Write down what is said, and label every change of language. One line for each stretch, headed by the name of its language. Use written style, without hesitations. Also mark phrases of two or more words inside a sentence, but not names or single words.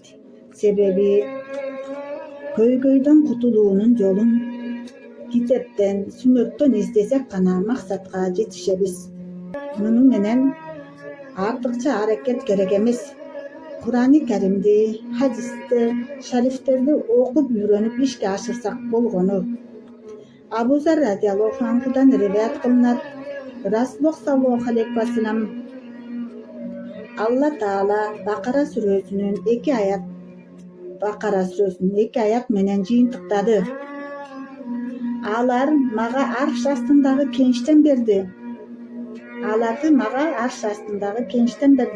Kyrgyz: Себеби көйгөйдөн кутулуунун жолун китептен, сүннөттөн издесек гана максатка жетишебиз. Муну менен артыкча аракет керек эмес. Кур'ан-ы Каримди, хадисти, шарифтерди окуп үйрөнүп ишке ашырсак болгону. Абу Зар
Arabic: رضي الله عنه
Kyrgyz: риваят кылынат. Расулуллах
Arabic: صلى الله عليه وسلم
Kyrgyz: Алла Таала Бакара сүрөсүнүн 2 аят менен жыйынтыктады. Аларды мага арш астындагы кеңиштен берди.